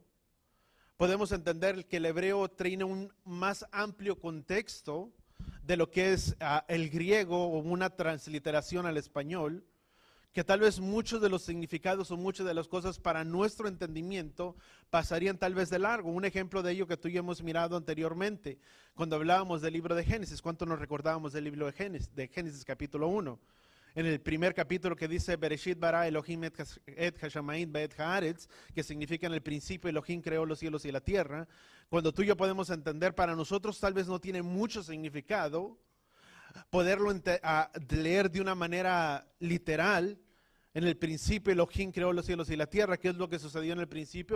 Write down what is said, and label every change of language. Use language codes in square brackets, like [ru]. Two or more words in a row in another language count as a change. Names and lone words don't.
[es] Podemos entender que el hebreo tiene un más amplio contexto de lo que es el griego o una transliteración al español, que tal vez muchos de los significados o muchas de las cosas para nuestro entendimiento pasarían tal vez de largo. Un ejemplo de ello que tú y yo hemos mirado anteriormente, cuando hablábamos del libro de Génesis. ¿Cuánto nos recordábamos del libro de Génesis capítulo 1? En el primer capítulo que dice [he] בראשית ברא אלהים את השמים ואת הארץ, [es] que significa en el principio Elohim creó los cielos y la tierra. Cuando tú y yo podemos entender, para nosotros tal vez no tiene mucho significado poderlo leer de una manera literal. En el principio Elohim creó los cielos y la tierra. ¿Qué es lo que sucedió en el principio?